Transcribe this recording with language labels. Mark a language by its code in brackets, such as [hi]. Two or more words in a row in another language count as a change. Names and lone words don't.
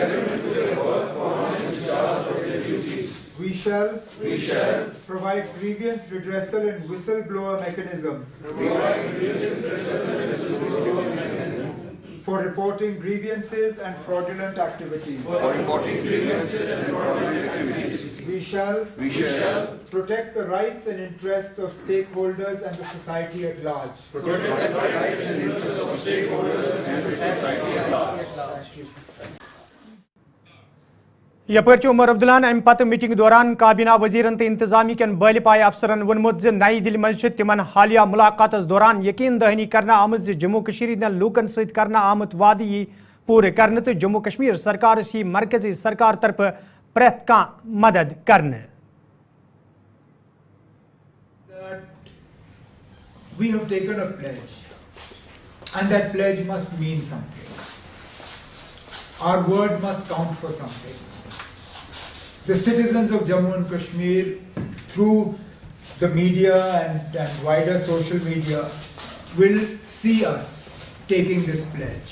[en] We shall provide grievance redressal and whistleblower mechanism for reporting grievances and fraudulent activities. We shall protect the rights and interests of stakeholders and the society at large. [ks] یپر عمر عبداللہ امہ پتہ میٹنگ دوران کابینہ وزیرن تو انتظامی کین بہلہ پائی افسرن ونمت زِ نئی دلی مز تمن حالیہ ملاقات دوران یقین دہانی کرنا آمت زِ جموں کشمیر ہندین لوکن ست کرنا آمت وعدہ یی پورٕ کرنہٕ تو جموں کشمیر سرکارس یی مرکزی سرکار طرف پرٛٮ۪تھ کانٛہہ مدد کرنہٕ [en] We have taken a pledge, and that pledge must mean something. Our word must count for something. The citizens of Jammu and Kashmir, through the media and wider social media, will see us taking this pledge.